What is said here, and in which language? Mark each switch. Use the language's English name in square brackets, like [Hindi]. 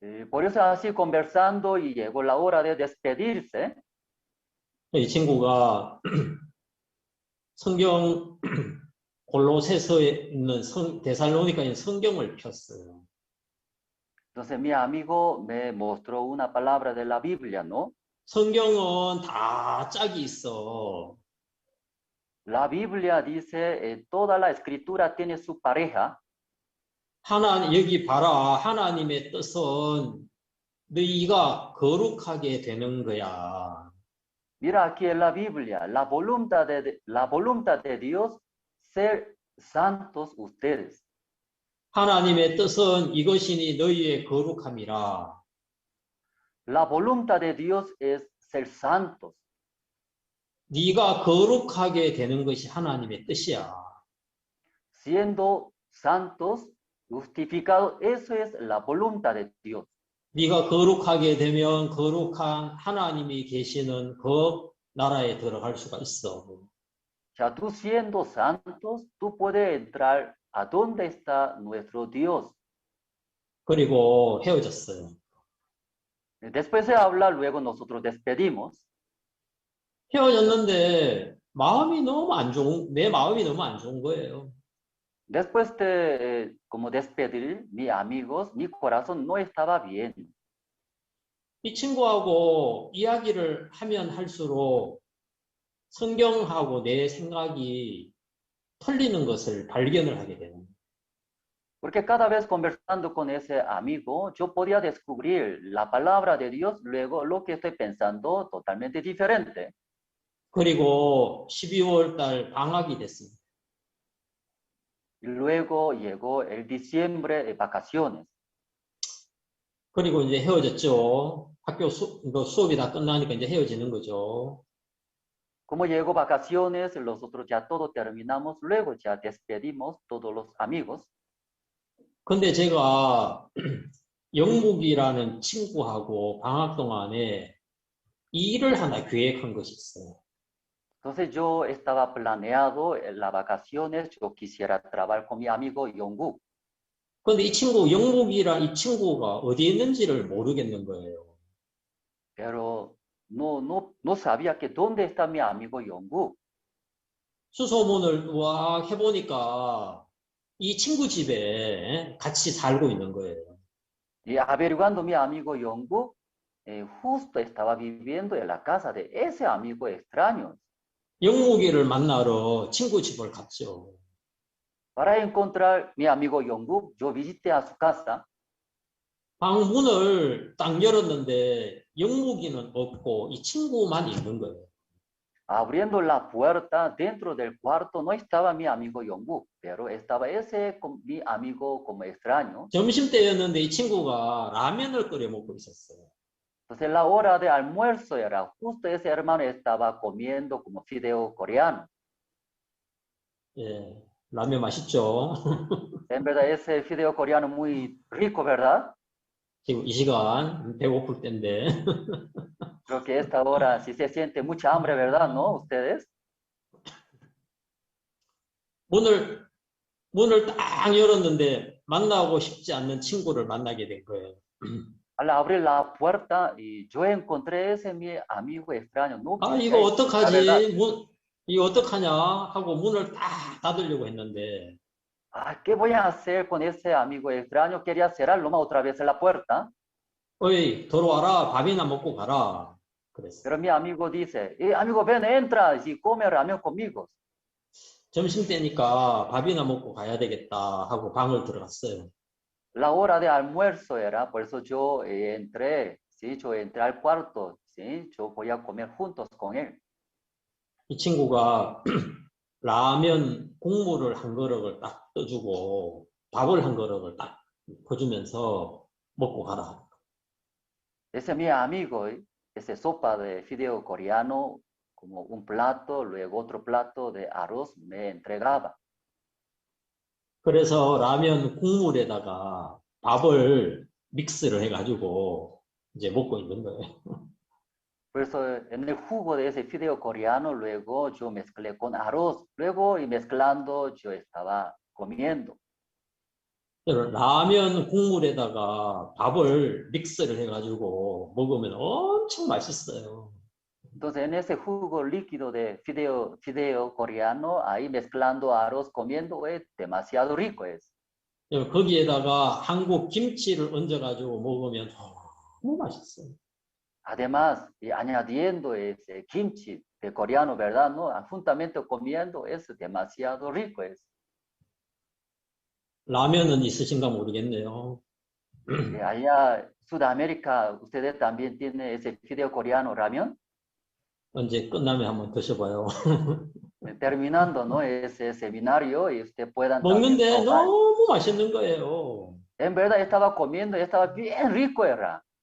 [Spanish] Por eso así conversando y llegó la hora de despedirse. [Korean] 이 친구가 성경 골로새서에 있는 데살로니가에 있는 성경을 폈어요. [Spanish] Entonces mi amigo me mostró una palabra de la Biblia, ¿no? [Korean] 성경은 다 짝이 있어. [Spanish] La Biblia dice, toda la escritura tiene su pareja. [Korean] 여기 봐라. 하나님의 뜻은 너희가 거룩하게 되는 거야. [Spanish] Mira aquí en la Biblia, la voluntad de Dios, ser santos ustedes. [Korean] 하나님의 뜻은 이것이니 너희의 거룩함이라. [Spanish] La voluntad de Dios es ser santos. [Korean] 네가 거룩하게 되는 것이 하나님의 뜻이야. [Spanish] Siendo santos, justificados, eso es la voluntad de Dios. [Korean] 네가 거룩하게 되면 거룩한 하나님이 계시는 그 나라에 들어갈 수가 있어. [Spanish] O sea, tú siendo santos, tú puedes entrar a donde está nuestro Dios. [Korean] 그리고 헤어졌어요. [Spanish] Después se habla, luego nosotros despedimos. [Korean] 헤어졌는데 내 마음이 너무 안 좋은 거예요. [Spanish] Después de como despedir, mis amigos, mi corazón no estaba bien. [Korean] 이 친구하고 이야기를 하면 할수록 성경하고 내 생각이 틀리는 것을 발견을 하게 되는 거예요. [Spanish] Porque cada vez conversando con ese amigo, yo podía descubrir la palabra de Dios, luego lo que estoy pensando totalmente diferente. [Korean] 그리고 12월 달 방학이 됐습니다. [Spanish] Y luego llegó el diciembre de vacaciones. [Korean] 그리고 이제 헤어졌죠. 학교 수업이 다 끝나니까 이제 헤어지는 거죠. [Spanish] Como llegó vacaciones, nosotros ya todo terminamos, luego ya despedimos todos los amigos. [Korean] 근데 제가 영국이라는 친구하고 방학 동안에 일을 하나 계획한 것이 있어요. [Spanish] Entonces yo estaba planeado en las vacaciones, yo quisiera trabajar con mi amigo Yonggu. [Korean] 근데 이 친구가 어디에 있는지를 모르겠는 거예요. [Spanish] Pero no sabía que dónde está mi amigo Yonggu. [Korean] 수소문을 해보니까 이 친구 집에 같이 살고 있는 거예요. [Spanish] Y averiguando mi amigo Yonggu, justo estaba viviendo en la casa de ese amigo extraño. [Korean] 영무기를 만나러 친구 집을 갔죠. [Spanish] Para encontrar mi amigo Yonggu, yo visité a su casa. [Korean] 방 문을 딱 열었는데 영무기는 없고 이 친구만 있는 거예요. [Spanish] Abriendo la puerta, dentro del cuarto no estaba mi amigo Yonggu, pero estaba mi amigo como extraño. [Korean] 점심때였는데 이 친구가 라면을 끓여 먹고 있었어요. [Spanish] Entonces la hora de almuerzo era justo ese hermano estaba comiendo como fideo coreano. [Korean] 예, 라면 맛있죠. [Spanish] En verdad ese fideo coreano muy rico, ¿verdad? [Korean] 지금 이 시간 배고플 때인데. [Spanish] Creo que a esta hora sí se siente mucha hambre, ¿verdad? ¿No? ¿Ustedes? [Korean] 문을 딱 열었는데 만나고 싶지 않는 친구를 만나게 된 거예요. [Spanish] Al abrir la puerta y yo encontré ese mi amigo extraño. No [Korean] 이거 [Spanish] la verdad, [Korean] 어떡하지? 이거 어떡하냐? 하고 문을 딱 닫으려고 했는데 [Spanish] ¿qué voy a hacer con ese amigo extraño? Quería cerrar nomás otra vez la puerta. [Korean] 어이, 들어와라. 밥이나 먹고 가라. 그랬어요. [Spanish] Pero mi amigo dice, amigo, ven, entra y come ramen conmigo. [Korean] 점심 때니까 밥이나 먹고 가야 되겠다 하고 방을 들어갔어요. [Spanish] La hora de almuerzo era, por eso yo entré, ¿sí? Yo entré al cuarto, ¿sí? Yo voy a comer juntos con él. [Korean] 이 친구가 라면 국물을 한 그릇을 딱 떠주고 밥을 한 그릇을 딱 퍼주면서 먹고 가라. [Spanish] Ese es mi amigo, ese sopa de fideo coreano, como un plato, luego otro plato de arroz me entregaba. [Korean] 그래서 라면 국물에다가 밥을 믹스를 해가지고 이제 먹고 있는 거예요. [Spanish] Por eso en el jugo de ese fideo coreano, luego yo mezclé con arroz, luego y mezclando yo estaba comiendo. [Korean] 라면 국물에다가 밥을 믹스를 해가지고 먹으면 엄청 맛있어요. [Spanish] Entonces, en ese jugo líquido de fideo coreano, ahí mezclando arroz, comiendo, es demasiado rico. Es. [Korean] 거기에다가 한국 김치를 얹어가지고 먹으면 너무 맛있어요. [Spanish] Además, y añadiendo ese kimchi de coreano, ¿verdad? ¿No? Juntamente comiendo, es demasiado rico. Es. [Korean] 라면은 있으신가 모르겠네요. [Spanish] Allá, Sudamérica, ¿ustedes también tienen ese fideo coreano ramen? [Korean] 언제 끝나면 한번 드셔봐요. [Spanish] Terminando, ¿no? Ese seminario y usted puedan también [Korean] 먹는데 [Spanish] probar. [Korean] 너무 맛있는 거예요. [Spanish] En verdad estaba comiendo y estaba bien rico era.